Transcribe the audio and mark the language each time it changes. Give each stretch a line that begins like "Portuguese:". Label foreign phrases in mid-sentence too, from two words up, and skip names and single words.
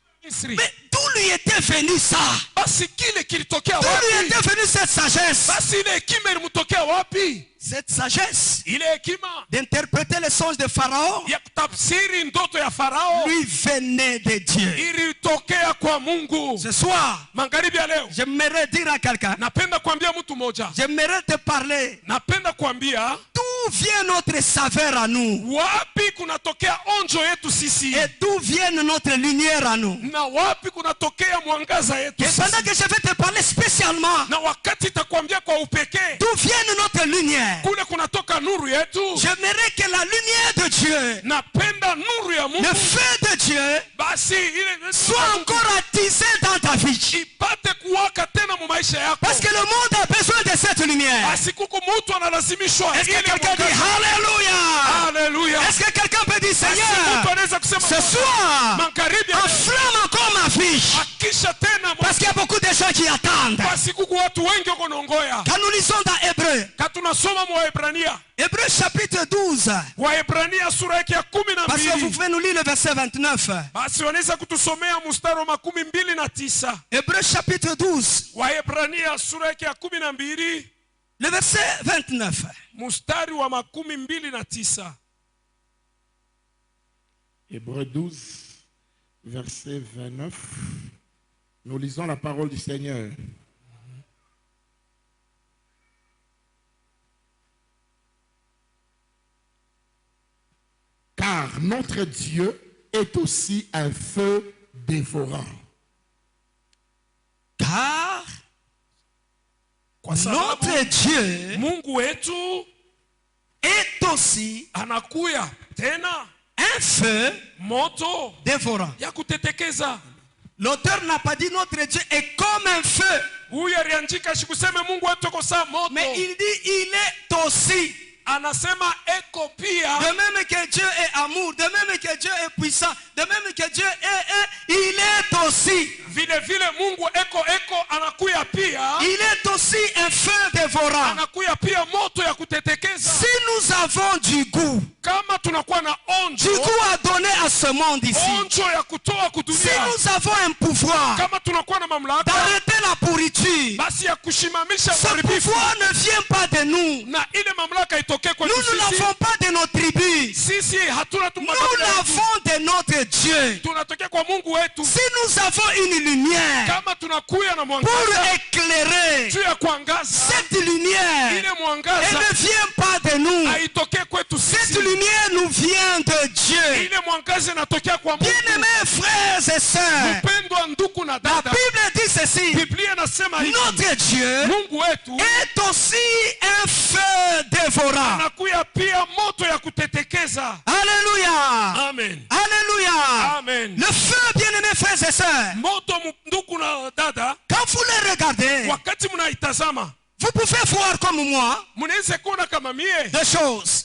French: Mais d'où lui était venu ça?
Swahili: Basi kile kilitokea
French: D'où lui
Swahili: wapi?
French: était venue cette sagesse?
Swahili: Basi ile hekima ilimtokea wapi?
French: Cette sagesse
Swahili: Ile hekima
French: d'interpréter les songes de Pharaon
Swahili: ya kutafsiri ndoto ya Farao
French: lui venait de Dieu.
Swahili: ilitokea kwa Mungu.
French: Ce soir,
Swahili: Magharibi ya leo
French: j'aimerais dire à quelqu'un,
Swahili: napenda kuambia mtu mmoja,
French: j'aimerais te parler.
Swahili: napenda kuambia
French: D'où vient notre saveur à nous?
Swahili: wapi kunatokea onjo yetu sisi,
French: Et d'où vient notre lumière à nous?
Swahili: na wapi kunatokea mwangaza yetu
French: Et pendant
Swahili: sisi.
French: que je vais te parler spécialement,
Swahili: Na wakati itakwambia kwa upekee
French: d'où vient notre lumière?
Swahili: kule kunatoka nuru yetu,
French: J'aimerais que la lumière de Dieu,
Swahili: napenda nuru ya Mungu
French: le feu de Dieu,
Swahili: basi ile
French: soit encore attisé dans ta vie.
Swahili: ipate kuwaka tena mu maisha yako,
French: Parce que le monde a besoin de cette lumière.
Swahili: basi kuko mtu analazimishwa
French: Est-ce que
Swahili: ile
French: quelqu'un dit
Swahili: mwangaza.
French: Alléluia?
Swahili: Haleluya.
French: Est-ce que quelqu'un peut dire
Swahili: Basi
French: Seigneur,
Swahili: mtu anaweza kusema
French: ce soir,
Swahili: magharibi ya leo,
French: enflamme encore ma vie?
Swahili: akisha tena
French: Parce qu'il y a beaucoup de gens qui attendent.
Swahili: basi kuko watu wengi wako naongoya.
French: Quand nous lisons dans Hébreu,
Swahili: Katunasoma mu Waebrania,
French: Hébreu chapitre 12,
Swahili: Waebrania sura yake ya
French: parce que vous
Swahili: 12.
French: pouvez nous lire le verset 29.
Swahili: Basi wanaweza kutusomea mstari wa 29.
French: Hébreu chapitre 12,
Swahili: Waebrania sura yake ya 12
French: le verset 29.
Swahili: mstari wa 29.
French: Hébreux 12, verset 29. Nous lisons la parole du Seigneur. Car notre Dieu est aussi un feu dévorant. Car
Swahili: Kwa sababu
French: notre Dieu
Swahili: Mungu wetu
French: est aussi
Swahili: anakuya tena
French: un feu
Swahili: moto
French: dévorant.
Swahili: ya kutetekeza.
French: L'auteur n'a pas dit notre Dieu est comme un feu,
Swahili: Huyu aliandika shikuseme Mungu wetu ko saa moto,
French: mais il dit il est aussi.
Swahili: anasema eko pia.
French: De même que Dieu est amour, de même que Dieu est puissant, de même que Dieu est, il est aussi.
Swahili: Vile vile Mungu eko anakuya pia,
French: Il est aussi un feu dévorant.
Swahili: anakuya pia moto ya kutetekeza.
French: Si nous avons du goût,
Swahili: Kama tunakuwa na
French: du
Swahili: onjo,
French: goût à donner à ce monde ici,
Swahili: onjo ya kutoa
French: si
Swahili: kudunia,
French: nous avons un pouvoir
Swahili: kama tunakuwa na mamlaka
French: d'arrêter la pourriture,
Swahili: basi ya kushimamisha
French: ce
Swahili: uharibifu,
French: pouvoir ne vient pas de nous.
Swahili: na ile mamlaka itoke kwetu
French: Nous ne
Swahili: sisi.
French: l'avons pas de nos tribus.
Swahili: Sisi hatuna tu
French: Nous
Swahili: makabila yetu.
French: l'avons de notre Dieu.
Swahili: Tunatokea kwa Mungu wetu.
French: Si nous avons une lumière
Swahili: Kama tunakuya na
French: pour
Swahili: mwangaza
French: éclairer
Swahili: juu ya kuangaza,
French: cette lumière,
Swahili: ile
French: elle
Swahili: mwangaza
French: ne vient pas de nous.
Swahili: haitokee kwetu
French: Cette
Swahili: sisi.
French: lumière nous vient de Dieu.
Swahili: Ile mwangaza inatokea kwa Mungu.
French: Bien-aimés frères et sœurs,
Swahili: Mpendwa ndugu na
French: la
Swahili: dada,
French: Bible dit ceci.
Swahili: Biblia inasema hivi,
French: Notre Dieu
Swahili: Mungu wetu
French: est aussi un feu dévorant.
Swahili: anakuya pia moto ya kutetekeza.
French: Alléluia.
Swahili: Amen.
French: Alléluia.
Swahili: Amen.
French: Le feu, bien-aimés frères et sœurs,
Swahili: Moto ndugu na dada,
French: quand vous le regardez,
Swahili: wakati mnaitazama,
French: vous pouvez voir comme moi
Swahili: mnaweza kuona kama mie
French: deux choses.